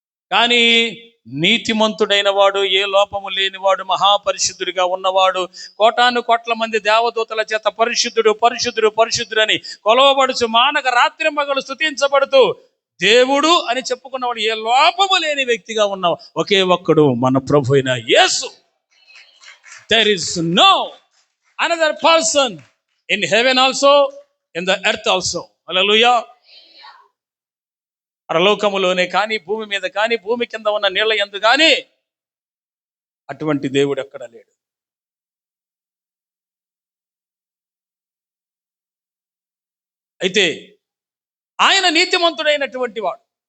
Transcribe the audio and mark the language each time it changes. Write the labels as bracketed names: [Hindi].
[Telugu] కానీ నీతిమంతుడైన వాడు, ఏ లోపము లేనివాడు, మహాపరిశుద్ధుడిగా ఉన్నవాడు, కోటాను కోట్ల మంది దేవదూతల చేత పరిశుద్ధుడు పరిశుద్ధుడు పరిశుద్ధుడు అని కొలవబడుచు మానక రాత్రి మగలు స్తుతించబడుతూ దేవుడు అని చెప్పుకున్నవాడు, ఏ లోపము లేని వ్యక్తిగా ఉన్న ఒకే ఒక్కడు మన ప్రభు అయిన యేసు. [English] There is no another person in heaven also, in the earth also. Hallelujah. [Telugu] పరలోకములోనే కానీ, భూమి మీద కానీ, భూమి కింద ఉన్న నీళ్ల యందు కానీ అటువంటి దేవుడు ఎక్కడ లేడు. అయితే ఆయన నీతిమంతుడైనటువంటి వాడు.